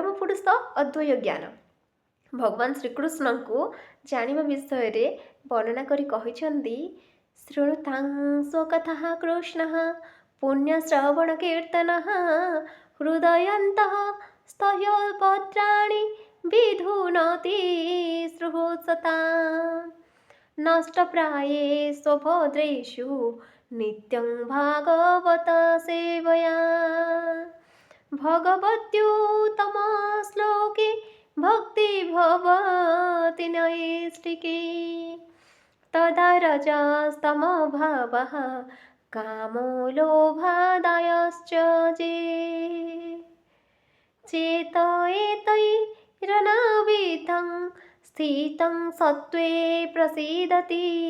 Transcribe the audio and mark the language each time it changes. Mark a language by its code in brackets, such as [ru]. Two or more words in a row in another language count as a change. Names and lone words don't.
[or] ପୁରୁଷ ଅଦ୍ୱୟ ଜ୍ଞାନ ଭଗବାନ ଶ୍ରୀକୃଷ୍ଣଙ୍କୁ ଜାଣିବା ବିଷୟରେ ବର୍ଣ୍ଣନା କରି କହିଛନ୍ତି, [sa] ଶୃଣୁତାଂ ସ୍ୱକଥାଃ କୃଷ୍ଣଃ ପୁଣ୍ୟଶ୍ରବଣ କୀର୍ତ୍ତନଃ ହୃଦୟନ୍ତଃ ସ୍ଥୟୋପତ୍ରାଣି ବିଧୁନୋତି ସୃହୃତ୍ସତାଂ ନଷ୍ଟପ୍ରାये स्वभद्रेषु नित्यं भागवत सेवया भगवत्युत्तमश्लोके भक्ति भवति नैष्ठिके तदा रजस्तमोभावः कामो लोभादायश्च ये चेतयेतैरनावितं स्थितं सत्त्वे प्रसीदति